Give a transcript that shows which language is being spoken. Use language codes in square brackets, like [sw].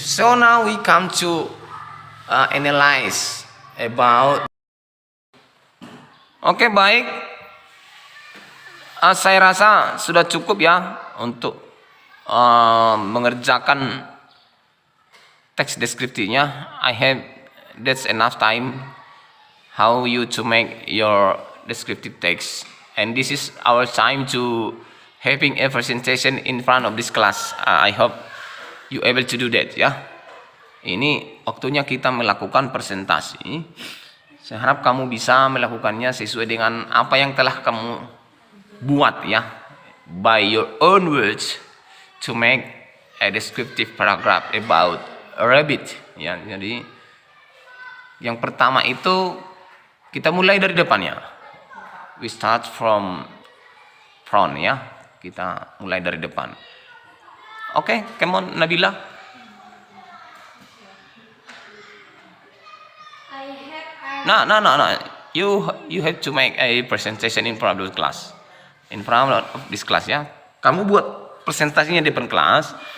[en] So now we come to analyze about. [id] Oke, baik. Saya rasa sudah cukup ya untuk mengerjakan teks deskripsinya. [en] That's enough time how you to make your descriptive text, and this is our time to having a presentation in front of this class. I hope you able to do that ya. [id] Ini waktunya kita melakukan presentasi. Saya harap kamu bisa melakukannya sesuai dengan apa yang telah kamu buat ya, [en] by your own words to make a descriptive paragraph about a rabbit [id] ya. Jadi yang pertama itu Kita mulai dari depannya. [en] We start from front ya. [id] Kita mulai dari depan. [en] Oke, come on Nabila. I have No. You have to make a presentation in front of the class. In front of this class ya. [id] Kamu buat presentasinya di depan kelas.